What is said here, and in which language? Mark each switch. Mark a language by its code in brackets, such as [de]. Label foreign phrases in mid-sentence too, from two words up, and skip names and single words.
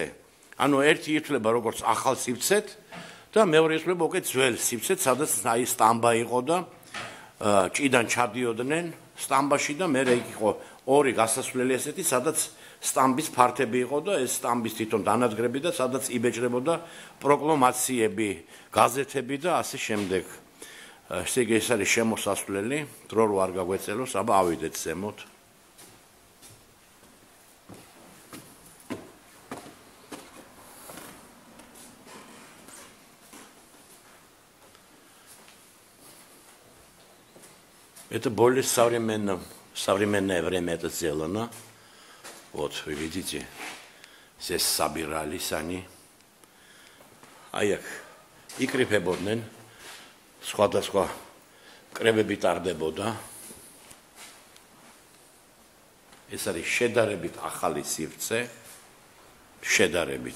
[ka] ანუ ერთი ითვლება როგორც ახალ სივრცეთ და მეორე ითვლება უკვე ძველ სივრცეთ, სადაც აი სტამბა იყო და ჭიდან ჩადიოდნენ სტამბაში და მე იქ იყო ორი გასასვლელი ესეთი, სადაც სტამბის ფართები იყო და ეს სტამბის თვითონ დანადგრები და სადაც იბეჭდებოდა პროკლამაციები, გაზეთები და ასე შემდეგ. ესე იგი ეს არის შემოსასვლელი, დრო რო არ გაგვეწელოს, აბა ავიდეთ ზემოთ. [ru] Это более современное время это сделано. Вот, вы видите, здесь собирались они. Аяк, [ka] იკრიფებოდნენ, სხვადასხვა კრებები ტარდებოდა. ეს არის შედარებით ახალი სივრცე, შედარებით.